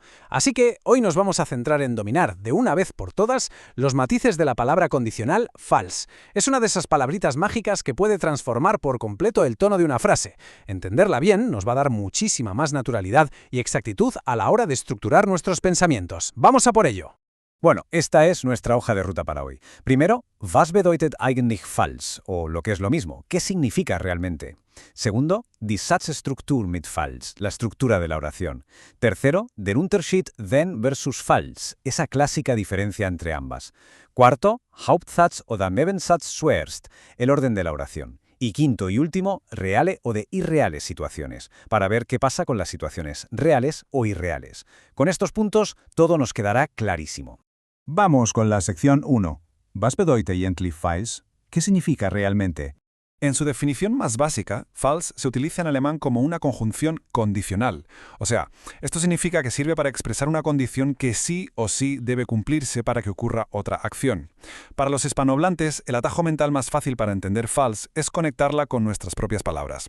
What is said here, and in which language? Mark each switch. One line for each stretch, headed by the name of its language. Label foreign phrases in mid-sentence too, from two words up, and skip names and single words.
Spanish: Así que hoy nos vamos a centrar en dominar, de una vez por todas, los matices de la palabra condicional falls. Es una de esas palabritas mágicas que puede transformar por completo el tono de una frase. Entenderla bien nos va a dar muchísima más naturalidad y exactitud a la hora de estructurar nuestros pensamientos. ¡Vamos a por ello! Bueno, esta es nuestra hoja de ruta para hoy. Primero,
German: was bedeutet eigentlich falls?
Spanish: O lo que es lo mismo, ¿qué significa realmente? Segundo,
German: die Satzstruktur mit falls,
Spanish: la estructura de la oración. Tercero,
German: der Unterschied wenn versus falls,
Spanish: esa clásica diferencia entre ambas. Cuarto,
German: Hauptsatz oder Nebensatz zuerst,
Spanish: el orden de la oración. Y quinto y último, reale o de irreales situaciones, para ver qué pasa con las situaciones reales o irreales. Con estos puntos, todo nos quedará clarísimo. Vamos con la sección 1.
German: Was bedeutet eigentlich falls?
Spanish: ¿Qué significa realmente? En su definición más básica, falls se utiliza en alemán como una conjunción condicional. O sea, esto significa que sirve para expresar una condición que sí o sí debe cumplirse para que ocurra otra acción. Para los hispanohablantes, el atajo mental más fácil para entender falls es conectarla con nuestras propias palabras.